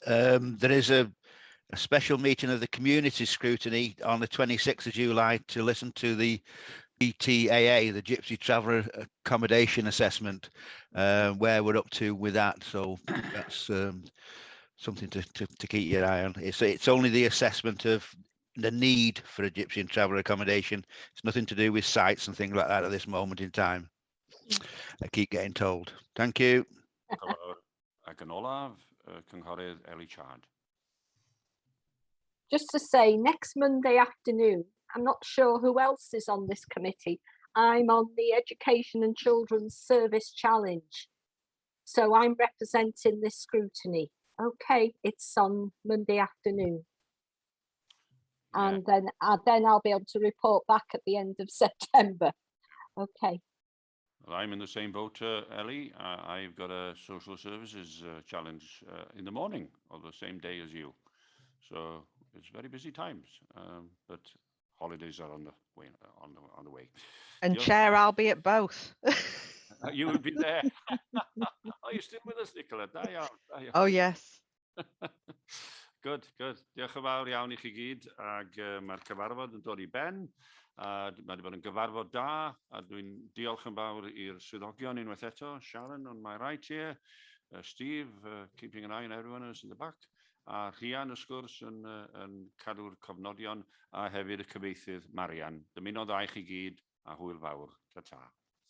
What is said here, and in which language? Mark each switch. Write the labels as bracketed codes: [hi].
[en] There is a special meeting of the community scrutiny on the 26th of July to listen to the GTAA, the Gypsy Traveller Accommodation Assessment, where we're up to with that. So that's something to keep your eye on. It's only the assessment of the need for a Gypsy and Traveller accommodation. It's nothing to do with sites and things like that at this moment in time. I keep getting told. Thank you. [cy] Ac yn olaf, Cynghorydd Ellie Chard. [en] Just to say, next Monday afternoon, I'm not sure who else is on this committee. I'm on the Education and Children's Service Challenge. So I'm representing this scrutiny. Okay, it's on Monday afternoon. And then I'll be able to report back at the end of September. Okay. Well, I'm in the same boat, Ellie. I've got a social services challenge in the morning of the same day as you. So it's very busy times, but holidays are on the way. And Chair, I'll be at both. You would be there. Oh, you're still with us, Nicola. [cy] Da iawn. Da iawn. [en] Oh, yes. Good, good. [cy] Diolch yn fawr iawn I chi gyd, ac mae'r cyfarfod yn dod I ben. Mae wedi bod yn gyfarfod da, a dwi'n diolch yn fawr i'r swyddogion unwaith eto, Sharon [en] on my right here, [cy] Steve, [en] keeping an eye on everyone else in the back, [cy] a Rhian, wrth gwrs, yn cadw'r cofnodion, a hefyd y cyfieithydd Marian. Dymuno dda I chi gyd, a hwyl fawr. Ta-ta.